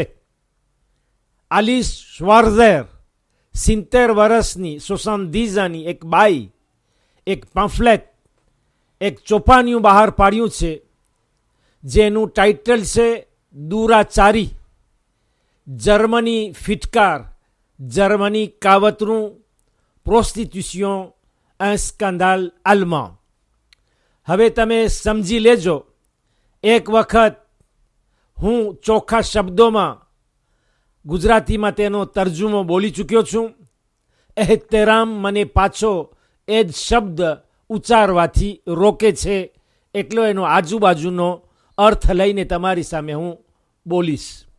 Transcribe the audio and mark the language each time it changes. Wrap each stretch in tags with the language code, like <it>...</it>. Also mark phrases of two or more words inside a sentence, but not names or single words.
<gu>આલિસ શ્વાર્ઝેર 70 વર્ષની સોસામદીઝાની એક બાઈ એક પમ્ફલેટ, એક ચોપાનિયું બહાર પાડ્યું છે, જેનું ટાઇટલ છે દુરાચારી. જર્મની ફિટકાર, જર્મની કાવતરું, પ્રોસ્ટિટ્યુશન</gu> <fr>un scandale allemand.</fr> <gu>હવે તમે સમજી લેજો. એક વખત હું ચોખ્ખા શબ્દોમાં ગુજરાતીમાં તેનો તર્જુમો બોલી ચૂક્યો છું. એહતરામ મને પાછો એ જ શબ્દ ઉચ્ચારવાથી રોકે છે, એટલો એનો આજુબાજુનો અર્થ લઈને તમારી સામે હું બોલીશ.</gu>